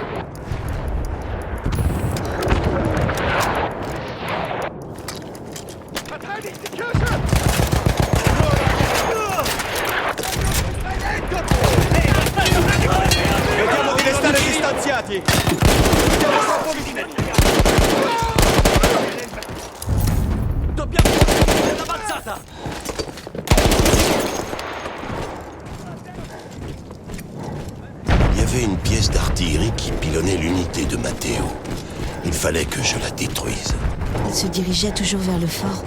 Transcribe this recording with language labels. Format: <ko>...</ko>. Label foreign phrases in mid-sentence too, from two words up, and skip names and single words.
<it>Vediamo di restare distanziati! Dobbiamo continuare l'avanzata!</it> <fr>Il y avait une pièce d'artillerie qui pilonnait l'unité de Matteo. Il fallait que je la détruise. Il se dirigeait toujours vers le fort.</fr>